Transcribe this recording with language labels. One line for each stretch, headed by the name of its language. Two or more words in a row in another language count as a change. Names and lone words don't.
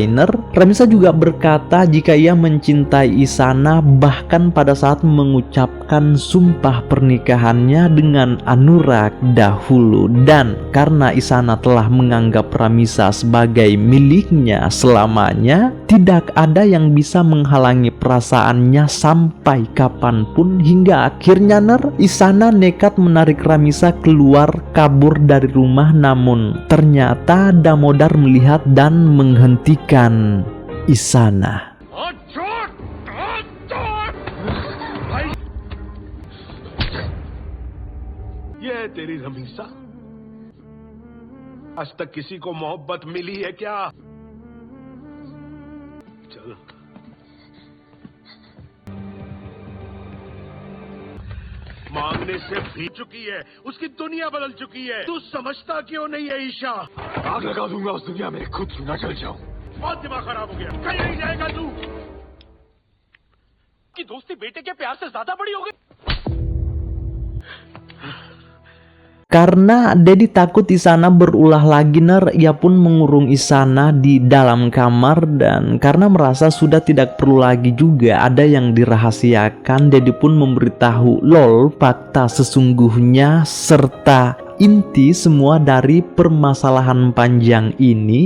Indonesian: Ramisa juga berkata jika ia mencintai Isana bahkan pada saat mengucapkan sumpah pernikahannya dengan Anurag dahulu, dan karena Isana telah menganggap Ramisa sebagai miliknya selamanya, tidak ada yang bisa menghalangi perasaannya sampai kapanpun. Hingga akhirnya Isana nekat menarik Ramisa keluar kabur dari rumah, namun ternyata Damodar melihat dan menghentikan Isana.
Hindi: ये है तेरी रमीसा। आज तक किसी को मोहब्बत मिली है क्या? चल मांगने से भी चुकी है, उसकी दुनिया बदल चुकी है। तू समझता क्यों नहीं है ईशा? आग लगा दूंगा उस दुनिया में, खुद क्यों ना जल जाऊं। बहुत दिमाग खराब हो गया। कहीं नहीं जाएगा तू। कि दोस्ती बेटे के प्यार से ज्यादा बड़ी हो गई।
Indonesian: Karena Dedi takut Isana berulah lagi, ia pun mengurung Isana di dalam kamar, dan karena merasa sudah tidak perlu lagi juga ada yang dirahasiakan, Dedi pun memberitahu Lol fakta sesungguhnya serta inti semua dari permasalahan panjang ini.